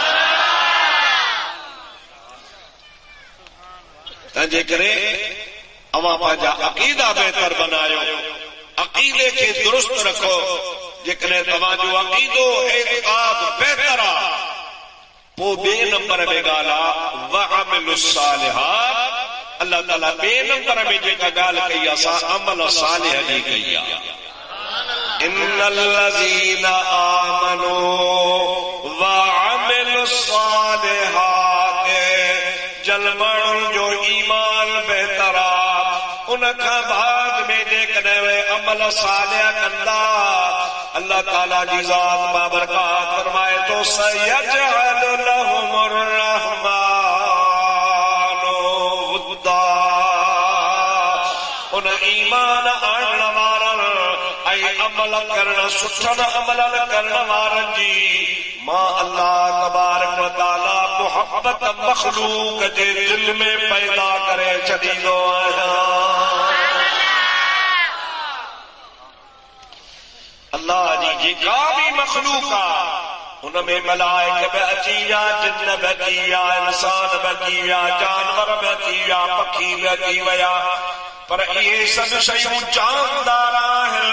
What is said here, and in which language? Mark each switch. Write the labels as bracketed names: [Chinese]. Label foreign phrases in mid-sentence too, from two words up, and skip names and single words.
[Sindhi] तंहिंजे करे अवां पंहिंजा अक़ीदा बहितर बनायो, अक़ीदे खे दुरुस्त रखो। जेकॾहिं तव्हांजो अक़ीदो एतिक़ाद बहितर आहे, पोइ ॿिए नंबर में ॻाल्हि आहे [Arabic] وعملوا الصالحات. [Sindhi] अल्लाह ताला ॿिए नंबर में जेका ॻाल्हि कई असां अमल सालिह जी कई आहे। [Arabic] إن الذين آمنوا وعملوا الصالحات, [Sindhi] जल माण्हुनि जो ईमान बहितर आहे, उनखां बाद में जेकॾहिं उहे अमल सालिह कंदा, अल्लाह ताला जी ज़ात बाबरकात फरमाए तो [Arabic] سيجعل لهم الرحمن ودا. [Sindhi] उन ईमान आणण वारनि ऐं अमल करण, सुठनि अमलनि करण वारनि जी मां [Arabic] الله تبارك وتعالى [Sindhi] मुहब्बत मखलूक जे दिल में पैदा करे छॾींदो आहियां। अल्लाह जी जेका बि मखलूक आहे उनमें मलाइक बि अची विया, जिन बि अची विया, इंसान बि अची विया, जानवर बि अची विया, पखी बि अची विया, पर इहे सभु शयूं जानदार आहिनि।